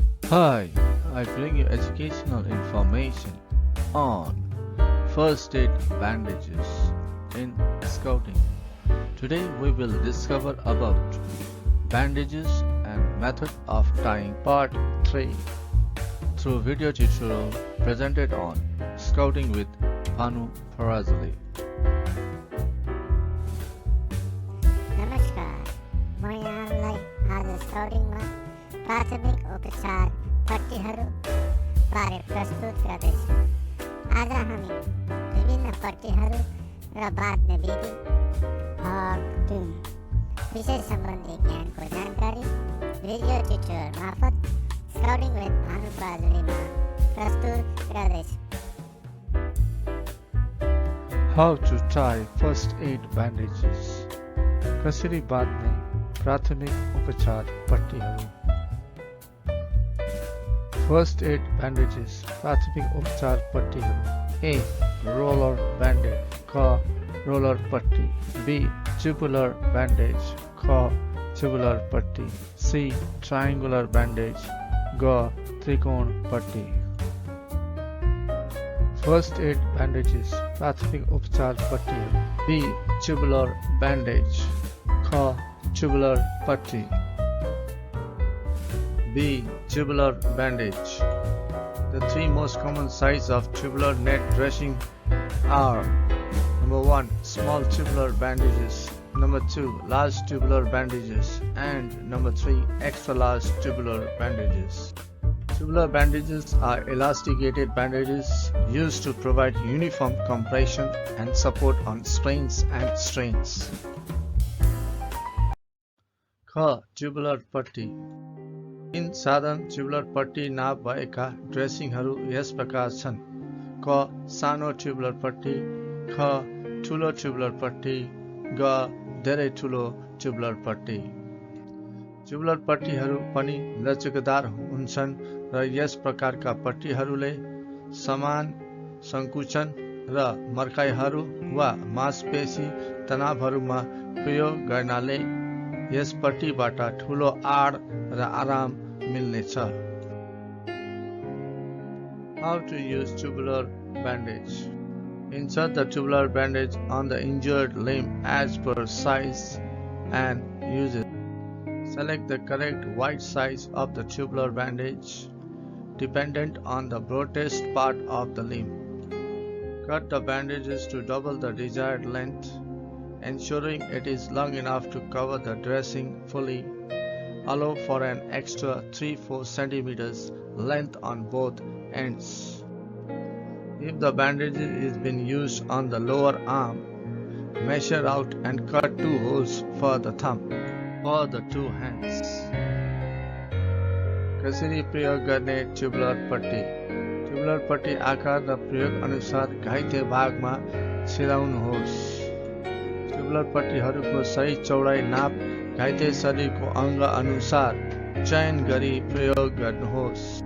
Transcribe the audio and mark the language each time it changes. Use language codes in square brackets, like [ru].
[en] Hi, I bring you educational information on first aid bandages in scouting. Today we will discover about bandages and method of tying part 3 through video tutorial presented on Scouting with Bhanu Parajuli. [ne] नमस्कार, म यहाँलाई आज स्काउटिङमा प्राथमिक उपचार पट्टीहरू बारे प्रस्तुत गर्दैछु. आज हामी विभिन्न पट्टीहरू र बाँध्ने विधि भाग 3 विषय सम्बन्धी ज्ञानको जानकारी भिडियो ट्युटोरियल मार्फत स्काउटिङ विथ भानु पराजुलीमा प्रस्तुत गर्दैछु. [en] How to tie first aid bandages. [ne] कसरी बाँध्ने प्राथमिक उपचार पट्टीहरू. [en] First aid bandages [ne] प्राथमिक उपचार पट्टीहरू. A. [en] Roller bandage क roller पट्टी. B. Tubular bandage क tubular पट्टी. C. Triangular bandage ग त्रिकोण पट्टी. First aid bandages [ne] प्राथमिक उपचार पट्टीहरू. B. [en] Tubular bandage क tubular पट्टी. B. Tubular bandage. The three most common sizes of tubular net dressing are: number 1, small tubular bandages; number 2, large tubular bandages; and number 3, extra large tubular bandages. Tubular bandages are elasticated bandages used to provide uniform compression and support on sprains and strains. ख. [ne] Tubular पट्टी. In साधारण ट्युबुलर पट्टी नाप भएका ड्रेसिङहरू यस प्रकार छन्: क. सानो ट्युबुलर पट्टी. ख. ठुलो ट्युबुलर पट्टी. ग. धेरै ठुलो ट्युबुलर पट्टी. ट्युबुलर पट्टीहरू पनि लचकदार हुन्छन् र यस प्रकारका पट्टीहरूले समान सङ्कुचन र मर्काइहरू वा मांसपेशी तनावहरूमा प्रयोग गर्नाले यस पट्टीबाट ठुलो आड र आराम मिल्नेछ। [en] How to use tubular bandage. Insert the tubular bandage on the injured limb as per size and use it. Select the correct white size of the tubular bandage dependent on the broadest part of the limb. Cut the bandages to double the desired length, ensuring it is long enough to cover the dressing fully. Allow for an extra 3-4 centimeters length on both ends. If the bandage is being used on the lower arm, measure out and cut 2 holes for the thumb for the 2 hands. [ne] कसरी प्रयोग गर्ने ट्युबुलर पट्टी? ट्युबुलर पट्टी आकार र प्रयोग अनुसार घाइते भागमा छिराउनुहोस्। ट्युबुलर पट्टीहरूको सही चौडाइ नाप घाइते शरीरको अङ्ग अनुसार चयन गरी प्रयोग गर्नुहोस्।